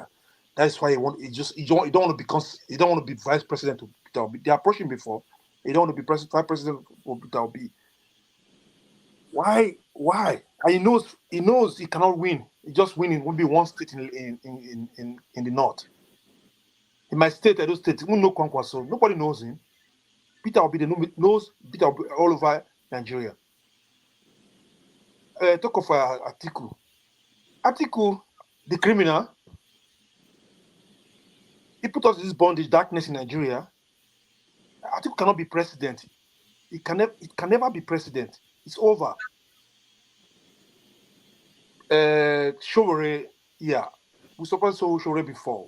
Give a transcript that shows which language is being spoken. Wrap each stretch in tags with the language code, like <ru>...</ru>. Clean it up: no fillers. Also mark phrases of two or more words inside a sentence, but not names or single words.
<en>That's why he don't want to be vice president to Peter Obi. They approached him before. He don't want to be vice president for Peter Obi. Why? And he knows he cannot win. He just winning will be one state in the north. In my state, Edo State, we know Kwankwaso. Nobody knows him. Peter Obi knows Peter Obi all over Nigeria. Talk of Atiku. Atiku, the criminal, he put us in this bondage, darkness in Nigeria. Atiku cannot be president. It can never be president. It's over. Showore, yeah, we supported Showore before.</en>